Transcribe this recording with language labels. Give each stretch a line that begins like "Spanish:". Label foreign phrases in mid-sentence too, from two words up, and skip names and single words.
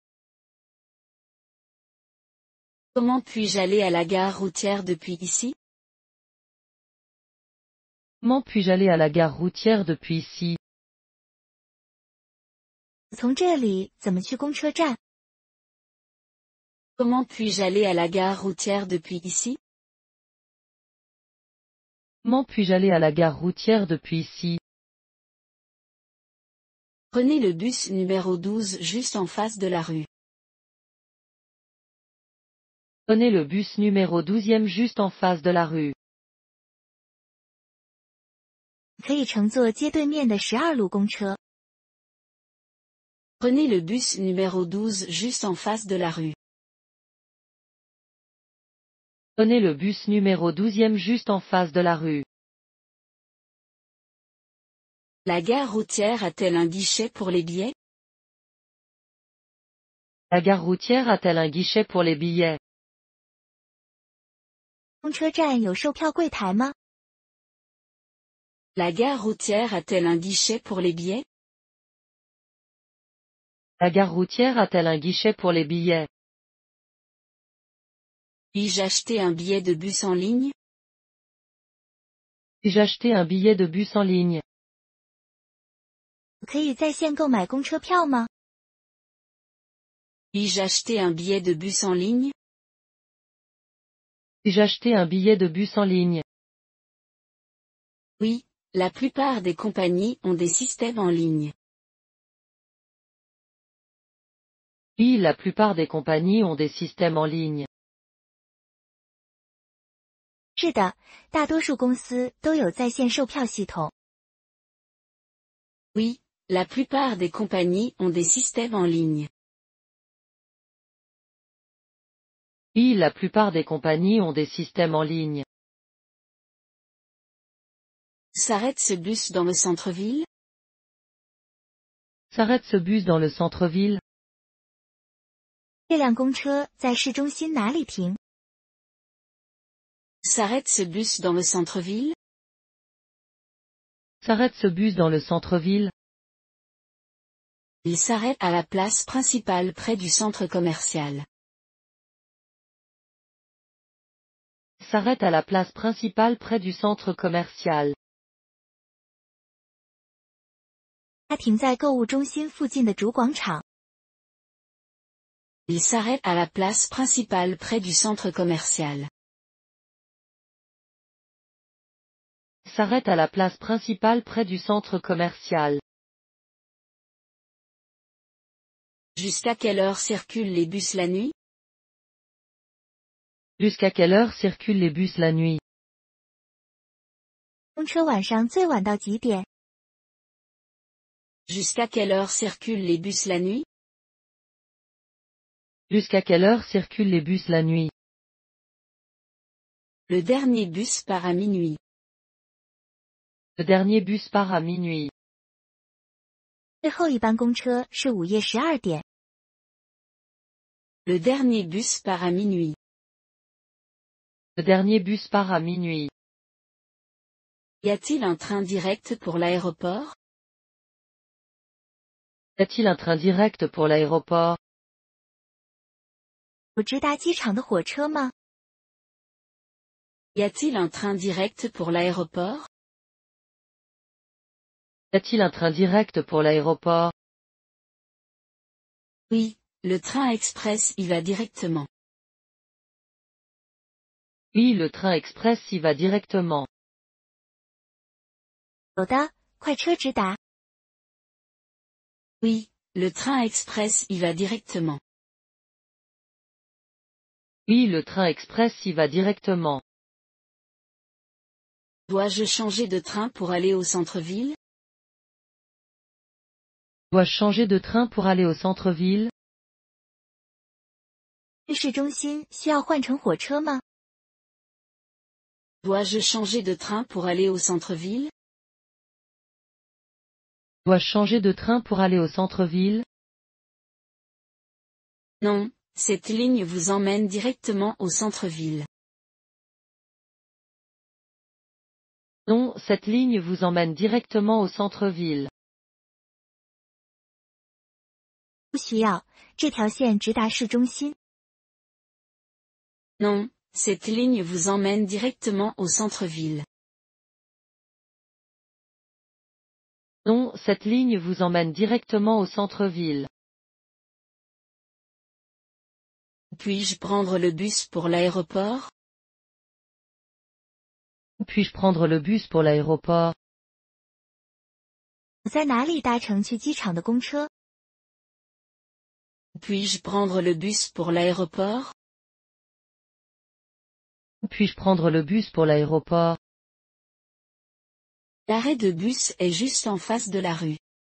French: Comment puis-je aller à la gare routière depuis ici? Comment puis-je aller à la gare routière depuis ici?
Chinese: 从这里怎么去公车站？
French: Comment puis-je aller à la gare routière depuis ici? Comment puis-je aller à la gare routière depuis ici? Prenez le bus numéro 12 juste en face de la rue. Prenez le bus numéro 12e juste en face de la rue.
Chinese: 可以乘坐街对面的12路公车。
French: Prenez le bus numéro 12 juste en face de la rue. Prenez le bus numéro 12e juste en face de la rue. La gare routière a-t-elle un guichet pour les billets? La gare routière a-t-elle un guichet pour les billets?
Chinese: 公车站有售票柜台吗？
French: La gare routière a-t-elle un guichet pour les billets? La gare routière a-t-elle un guichet pour les billets? Puis-je acheter un billet de bus en ligne? Puis-je acheter un billet de bus en ligne?
Chinese: 可以在线购买公车票吗？
French: Puis-je acheter un billet de bus en ligne? Puis-je acheter un billet de bus en ligne? Oui, la plupart des compagnies ont des systèmes en ligne. Oui, la plupart des compagnies ont des systèmes en ligne.
Chinese: 是的，大多数公司都有在线售票系统。
French: Oui, la plupart des compagnies ont des systèmes en ligne. Oui, la plupart des compagnies ont des systèmes en ligne. S'arrête ce bus dans le centre-ville? S'arrête ce bus dans le centre-ville?
Chinese: 这辆公车在市中心哪里停？
French: S'arrête ce bus dans le centre-ville? S'arrête ce bus dans le centre-ville? Il s'arrête à la place principale près du centre commercial. S'arrête à la place principale près du centre commercial.
Chinese: 它停在购物中心附近的主广场。
French: Il s'arrête à la place principale près du centre commercial. S'arrête à la place principale près du centre commercial. Jusqu'à quelle heure circulent les bus la nuit? Jusqu'à quelle heure circulent les bus la nuit?
Chinese: 公车晚上最晚到几点？
French: Jusqu'à quelle heure circulent les bus la nuit? Jusqu'à quelle heure circulent les bus la nuit? Le dernier bus part à minuit. Le dernier bus part à minuit.
Chinese: 最后一班公车是午夜12点。
French: Le dernier bus part à minuit. Le dernier bus part à minuit. Y a-t-il un train direct pour l'aéroport? Y a-t-il un train direct pour l'aéroport?
Chinese: 有直达机场的火车吗？
French: Y a-t-il un train direct pour l'aéroport? Y a-t-il un train direct pour l'aéroport? Oui, le train express y va directement. Oui, le train express y va directement.
Chinese: 有的，快车直达。
French: Oui, le train express y va directement. Oui, le train express y va directement. Dois-je changer de train pour aller au centre-ville? Dois-je changer de train pour aller au centre-ville?
Chinese: 去市中心需要换乘火车吗？
French: Dois-je changer de train pour aller au centre-ville? Dois-je changer de train pour aller au centre-ville? Non, cette ligne vous emmène directement au centre-ville. Non, cette ligne vous emmène directement au centre-ville.
Chinese: 不需要，这条线直达市中心。
French: Non, cette ligne vous emmène directement au centre-ville. Non, cette ligne vous emmène directement au centre-ville. Puis-je prendre le bus pour l'aéroport? Puis-je prendre le bus pour l'aéroport?
Chinese: 我在哪里搭乘去机场的公车？
French: Puis-je prendre le bus pour l'aéroport? Puis-je prendre le bus pour l'aéroport? L'arrêt de bus est juste en face de la rue.